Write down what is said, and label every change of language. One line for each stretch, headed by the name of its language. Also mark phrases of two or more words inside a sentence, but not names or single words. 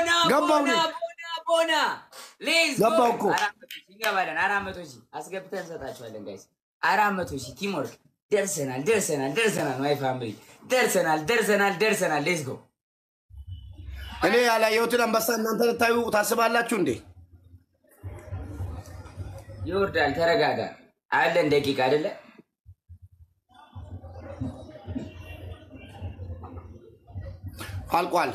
English: Bona. Let's go. Aramatoshi.
Amharic: Asgapten ሰጣችኋለን guys. Aramatoshi teamwork.
English: ደርሰናል my family. ደርሰናል. Let's go.
Amharic: እኔ ያላየሁትን አንበሳ እናንተ ልታዩ ታስባላችሁ እንዴ? ይወርዳል ተረጋጋ። አለን ደቂቃ አይደለ? አልቋል።